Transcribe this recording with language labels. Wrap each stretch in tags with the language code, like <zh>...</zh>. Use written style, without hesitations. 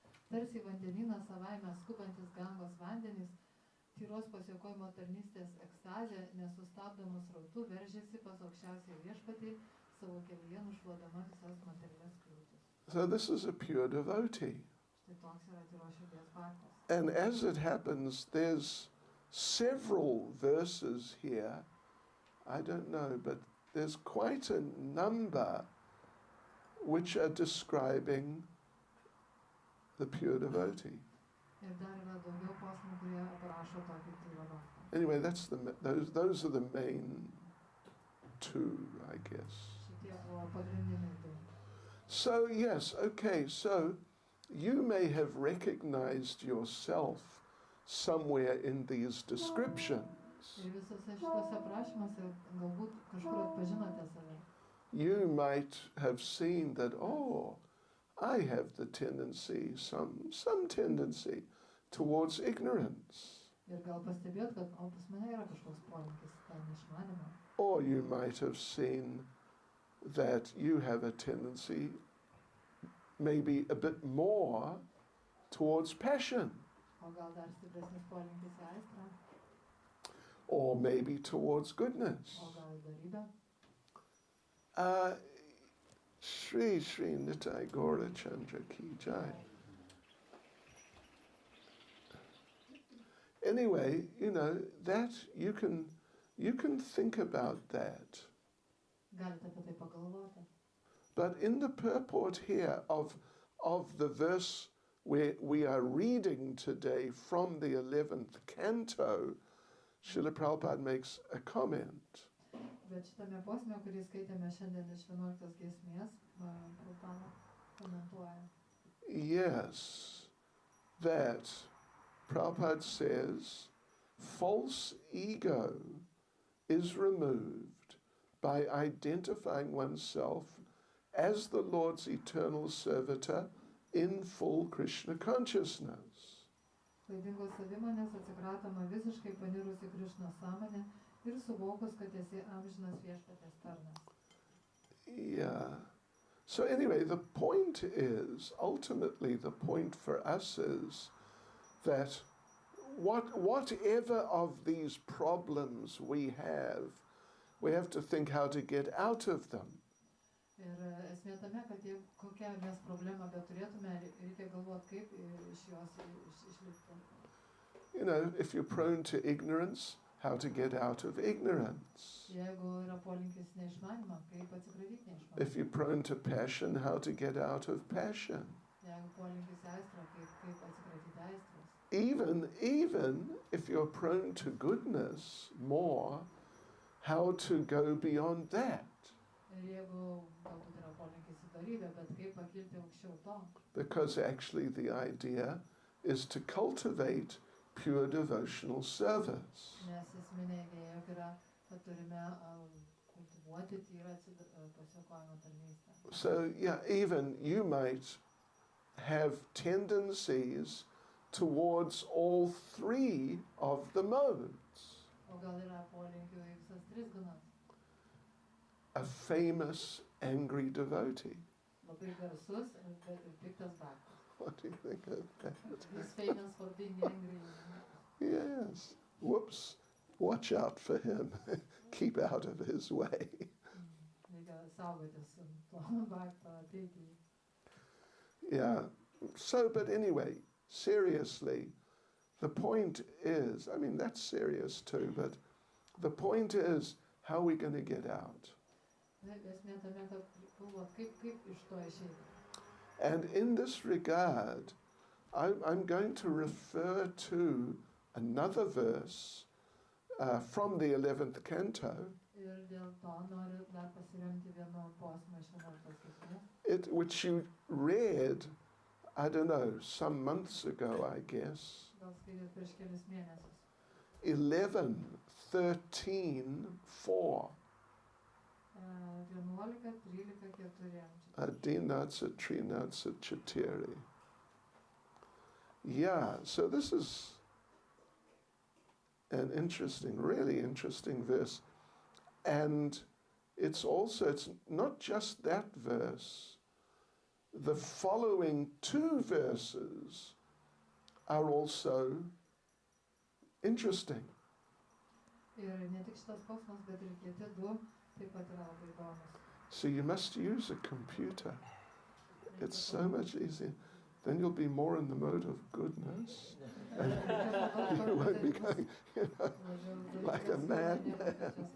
<lt>Tarsi vandenyną savaime skubantis Gangos vandenys, tyros pasiaukojimo tarnystės ekstazė nesustabdomų srautų veržiasi pas aukščiausią viešpatį, savo kelyje nušluodama visas materialias kliūtis.</lt> <en>So this is a pure devotee.</en> <lt>Štai toks yra tyros širdies bhaktas.</lt> <en>And as it happens, there's several verses here, I don't know, but there's quite a number which are describing the pure devotee.</en> <lt>Ir dar yra daugiau posmų, kurie aprašo tokį tyro bhaktą.</lt> <en>Anyway, those are the main two, I guess.</en> <lt>Šitie buvo pagrindiniai du.</lt> <en>So yes, okay, so you may have recognized yourself somewhere in these descriptions.</en> <lt>Ir visose šitose aprašymuose galbūt kažkur atpažinote save.</lt> <en>You might have seen that, oh, I have the tendency, some tendency towards ignorance.</en> <lt>Ir gal pastebėt, kad pas mane yra kažkoks polinkis ten neišmanimo.</lt> <en>Or you might have seen that you have a tendency maybe a bit more towards passion.</en> <lt>O gal dar stipresnis polinkis į aistrą,</lt> <en>Or maybe towards goodness.</en> <lt>o gal į dorybę.</lt> <hi>Shri Nitai Gaura Chandra Ki Jai.</hi> <en>Anyway, that you can think about that.</en> <lt>Galite apie tai pagalvoti.</lt> <en>But in the purport here of the verse where we are reading today from the 11th canto, Srila Prabhupada makes a comment.</en> <lt>Bet šitame posme, kurį skaitėme šiandien iš 11 giesmės, Prabhupada komentuoja.</lt> <en>Yes, that Prabhupada says false ego is removed by identifying oneself as the Lord's eternal servitor in full Krishna consciousness.</en> <lt>Klaidingos savimonės atsikratoma visiškai panirus į Krišnos sąmonę ir suvokus, kad esi amžinas viešpatės tarnas.</lt> <en>Yeah. So anyway, the point is, ultimately the point for us is that whatever of these problems we have to think how to get out of them.</en> <lt>Ir esmė tame, kad kokią mes problemą beturėtume, reikia galvoti, kaip iš jos išlipti.</lt> <en>If you're prone to ignorance, how to get out of ignorance.</en> <lt>Jeigu yra polinkis neišmanimą, kaip atsikratyti neišmanimą.</lt> <en>If you're prone to passion, how to get out of passion.</en> <lt>Jeigu polinkis aistrą, kaip atsikratyti aistros.</lt> <en>Even if you're prone to goodness more, how to go beyond that.</en> <lt>Ir jeigu galbūt yra polinkis į dorybę, bet kaip pakilti aukščiau to.</lt> <en>Because actually the idea is to cultivate pure devotional service.</en> <lt>Nes esminė idėja yra, kad turime kultivuoti tyrą pasiaukojimo tarnystę.</lt> <en>So yeah, even you might have tendencies towards all three of the modes.</en> <lt>O gal yra polinkių į visas tris gunas.</lt> <en>A famous angry devotee.</en> <lt>Labai garsus ir piktas bhaktas.</lt> <en>What do you think of that? He's famous for being angry. Yes. Whoops. Watch out for him. Keep out of his way.</en> <lt>Reikia saugotis to bakto ateiti.</lt> <en>Yeah. So, but anyway, seriously, the point is, I mean, that's serious too, but the point is, how are we going to get out?</en> <lt>Esmė tame, kad galvot, kaip iš to išeiti.</lt> <en>And in this regard, I'm going to refer to another verse from the 11th canto,</en> <lt>Ir dėl to noriu dar pasiremti vienu posmu iš 11 giesmės.</lt> <en>which you read, I don't know, some months ago, I guess.</en> <lt>Gal skaitėt prieš kelis mėnesius.</lt> <en>11, 13, 4.</en> <lt>11, 13, 4. Adinatsa Trinatsa Chatiri.</lt> <en>Yeah, so this is an interesting, really interesting verse. And it's not just that verse. The following two verses are also interesting.</en> <lt>Ir ne tik šitas posmas, bet ir kiti du taip pat yra labai įdomus.</lt> <en>So you must use a computer. It's so much easier. Then you'll be more in the mode of goodness. And you won't be going, like a madman.</en>